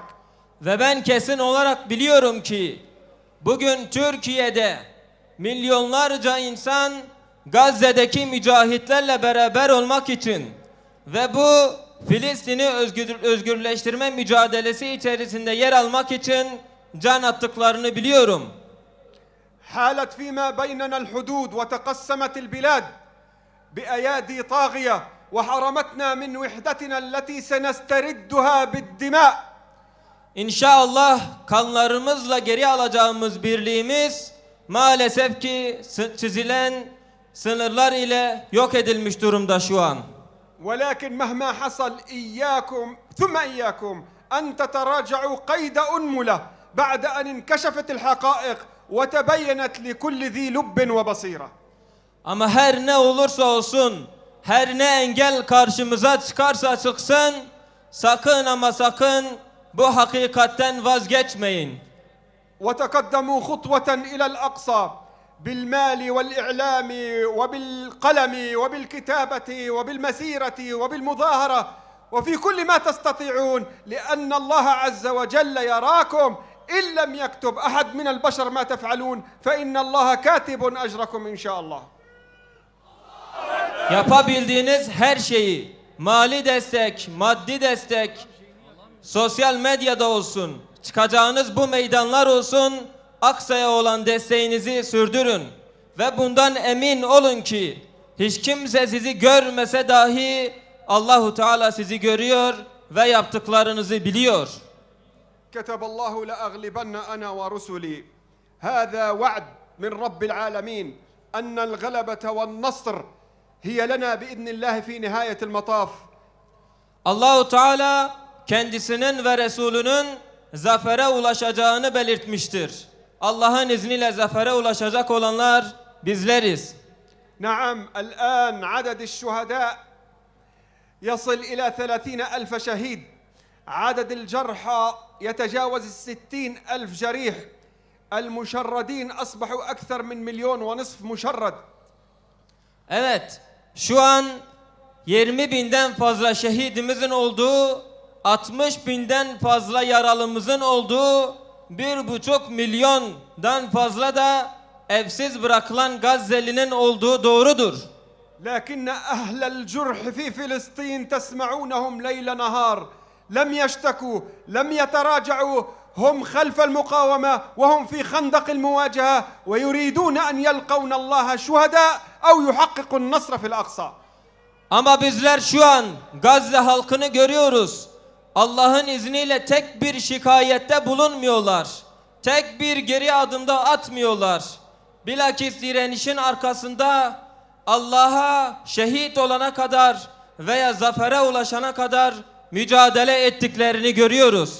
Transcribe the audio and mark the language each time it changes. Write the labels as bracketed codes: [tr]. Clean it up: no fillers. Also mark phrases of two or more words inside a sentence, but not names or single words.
[tr] Ve ben kesin olarak biliyorum ki bugün Türkiye'de milyonlarca insan Gazze'deki mücahitlerle beraber olmak için ve bu Filistin'i özgürleştirme mücadelesi içerisinde yer almak için can attıklarını biliyorum. [ar] حالت فيما بيننا الحدود وتقسمت البلاد بأيادي طاغية وحرمتنا من وحدتنا التي سنستردها بالدماء. [tr] İnşallah kanlarımızla geri alacağımız birliğimiz maalesef ki çizilen sınırlar ile yok edilmiş durumda şu an. [ar] ولكن مهما حصل إياكم ثم إياكم أن تتراجعوا قيد أنملة بعد أن انكشفت الحقائق وتبينت لكل ذي لب وبصيرة. [tr] Ama her ne olursa olsun, her ne engel karşımıza çıkarsa çıksın, sakın ama sakın bu hakikatten vazgeçmeyin. [ar] وتقدموا خطوة إلى الأقصى بالمال والإعلام وبالقلم وبالكتابة وبالمسيرة وبالمظاهرة وفي كل ما تستطيعون لأن الله عز وجل يراكم إن لم يكتب أحد من البشر ما تفعلون فإن الله كاتب أجركم إن شاء الله. [tr] Yapabildiğiniz her şeyi, mali destek, maddi destek, sosyal medyada olsun, çıkacağınız bu meydanlar olsun, Aksa'ya olan desteğinizi sürdürün. Ve bundan emin olun ki hiç kimse sizi görmese dahi Allahu Teala sizi görüyor ve yaptıklarınızı biliyor. [ar] كتب الله لأغلبن أنا ورسلي هذا وعد من رب العالمين أن الغلبة والنصر هي لنا بإذن الله في نهاية المطاف. [tr] Allahu Teala kendisinin ve Resulünün zafere ulaşacağını belirtmiştir. Allah'ın izniyle zafere ulaşacak olanlar bizleriz. [ar] نعم الآن عدد الشهداء يصل إلى 30,000 شهيد. عدد الجرحى يتجاوز 60,000 جريح. المشردين أصبحوا أكثر من 1,5 مليون مشرد. [tr] Evet, şu an 20.000'den fazla şehidimizin olduğu, 60.000'den fazla yaralımızın olduğu, 1,5 milyondan fazla da evsiz bırakılan Gazze'linin olduğu doğrudur. [ar] لكن أهل الجرح في فلسطين تسمعونهم ليل نهار لم يشتكوا لم يتراجعوا هم خلف المقاومة وهم في خندق المواجهة ويريدون أن يلقون الله شهداء أو يحققوا النصر في الأقصى. [tr] Ama bizler şu an Gazze halkını görüyoruz. Allah'ın izniyle tek bir şikayette bulunmuyorlar. Tek bir geri adımda atmıyorlar. Bilakis direnişin arkasında Allah'a şehit olana kadar veya zafere ulaşana kadar mücadele ettiklerini görüyoruz.